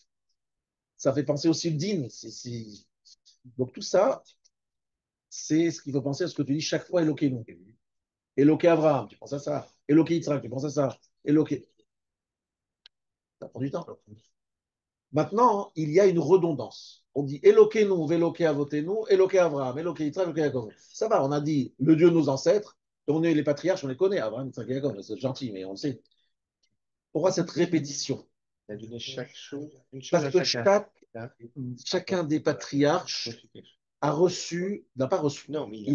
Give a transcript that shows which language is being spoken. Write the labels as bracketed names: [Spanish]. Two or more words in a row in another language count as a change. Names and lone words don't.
[French] Ça fait penser aussi au din. Donc tout ça, c'est ce qu'il faut penser à ce que tu dis chaque fois Elokeinu. Eloké Abraham, tu penses à ça. Eloké Yitzhak, tu penses à ça. Eloké. Ça prend du temps. Maintenant, il y a une redondance. [Hebrew] On dit אלוקינו, ואלוקי אבותינו, אלוקי אברהם, אלוקי יצחק, אלוקי יעקב. [French] Ça va, on a dit le Dieu de nos ancêtres. On est les patriarches, on les connaît. Abraham, Yitzhak, Yaakov, c'est gentil, mais on le sait. Pourquoi cette répétition? Il a donné chaque chose, une chose Parce à que chacun. chacun des patriarches n'a pas reçu. Non, mais